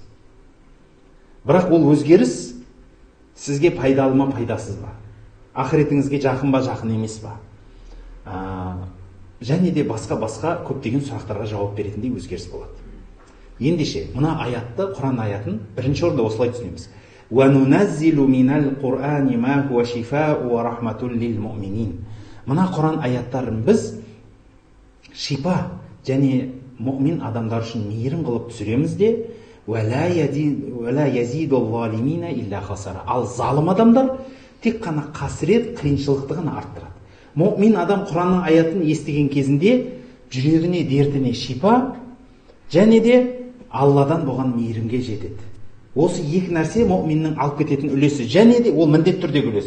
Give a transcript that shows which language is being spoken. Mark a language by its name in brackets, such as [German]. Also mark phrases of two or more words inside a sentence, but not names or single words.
[Kazakh] Бірақ ол өзгеріс сізге пайдалы ма, пайдасыз ба? Ақыретіңізге жақын ба, жақын емес па? Және де басқа көптеген сұрақтарға жауап беретіндей өзгеріс болады. Ендеше, мына аятты, Құран аятын бірінші орында осылай түсінеміз. [Arabic] وَنُنَزِّلُ مِنَ الْقُرْآنِ مَا هُوَ شِفَاءٌ وَرَحْمَةٌ لِلْمُؤْمِنِينَ. [Kazakh] Мына Құран аяттарын біз шипа және мұъмин адамдар үшін мейірім қылып түсіреміз де, [Arabic] وَلَا يَزِيدُ الظَّالِمِينَ إِلَّا خَسَرًا. [Kazakh] Ал залым адамдар тек қана қасірет, қиыншылықты ғана арттырады. Мұъмин адам Құранның аятын естіген кезінде жүрегіне, дертіне шипа және де Алладан болған мейірімге жетеді. Осы екі нәрсе мұъминнің алып кететін үлесі, және де ол міндетті түрдегі үлес.